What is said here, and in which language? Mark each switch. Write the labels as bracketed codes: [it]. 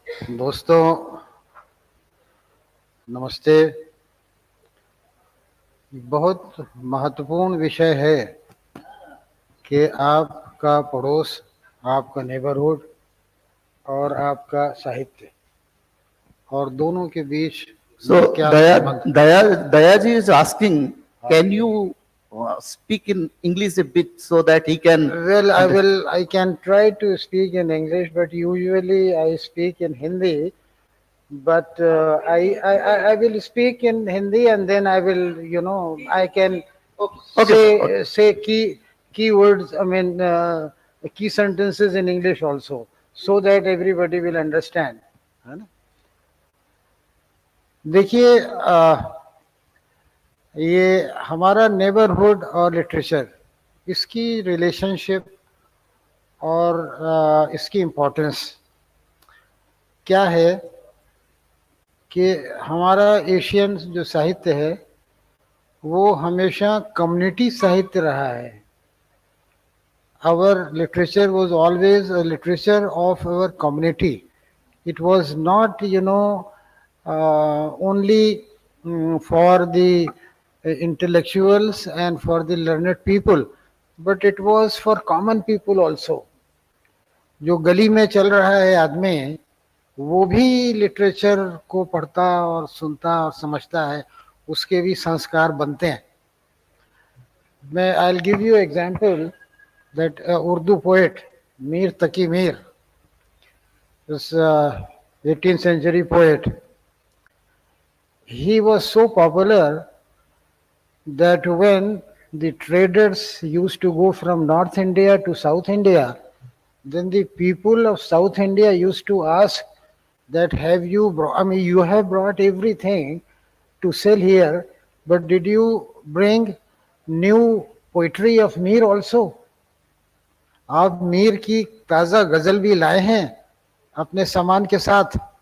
[hi] दोस्तों नमस्ते। बहुत महत्वपूर्ण विषय है कि आपका पड़ोस, आपका नेबरहुड और आपका साहित्य, और दोनों के बीच [en] So [hi] क्या Daya, संबंध? [en] Dayaji is asking, can you speak in English a bit so that he can? Well, I can try to speak in English, but usually I speak in Hindi. But I will speak in Hindi, and then I will, I can say key words, I mean, key sentences in English also, so that everybody will understand. [hi] है ना? देखिए, ये हमारा neighbourhood और literature, इसकी relationship और इसकी importance क्या है कि हमारा एशियन जो साहित्य है वो हमेशा कम्युनिटी साहित्य रहा है। [en] Our literature was always a literature of our community. It was not, only for the intellectuals and for the learned people, but it was for common people also. [hi] जो गली में चल रहा है आदमी, वो भी लिटरेचर को पढ़ता और सुनता और समझता है, उसके भी संस्कार बनते हैं। मैं [en] I'll give you example that Urdu poet Mir Taqi Mir, this 18th century poet, he was so popular that when the traders used to go from North India to South India, then the people of South India used to ask that have you brought, I mean, you have brought everything to sell here, but did you bring new poetry of Mir also? [hi] आप मीर की ताजा गजल भी लाए हैं अपने सामान के साथ.